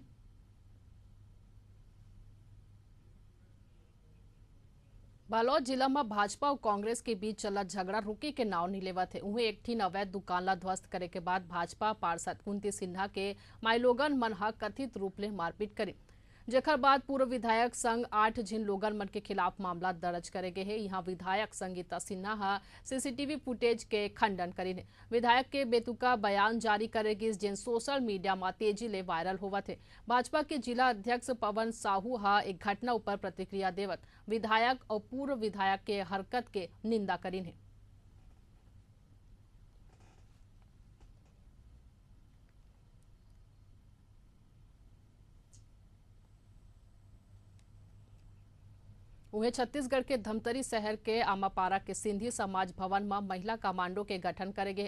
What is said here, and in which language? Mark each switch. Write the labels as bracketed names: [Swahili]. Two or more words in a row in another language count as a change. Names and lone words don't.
[Chhattisgarhi] बालोद जिला में भाजपा और कांग्रेस के बीच चलत झगड़ा रुके के नाव नहीं लेवत है। उन्हें एक ठिन अवैध दुकान ला ध्वस्त करे के बाद भाजपा पार्षद कुंती सिन्हा के माइलोगन मन हा कथित रूप ले मारपीट करी, जेकर बाद पूर्व विधायक संग 8 जिन लोगन मन के खिलाफ मामला दर्ज करे गए है। यहाँ विधायक संगीता सिन्हा हा CCTV फुटेज के खंडन करी ने। विधायक के बेतुका बयान जारी करेगी जिन सोशल मीडिया में तेजी ले वायरल होवत है। भाजपा के जिला अध्यक्ष पवन साहू हा एक घटना ऊपर प्रतिक्रिया देवत विधायक और पूर्व विधायक के हरकत के निंदा करी है। उन्हें छत्तीसगढ़ के धमतरी शहर के आमापारा के सिंधी समाज भवन में महिला कमांडो के गठन करेगे।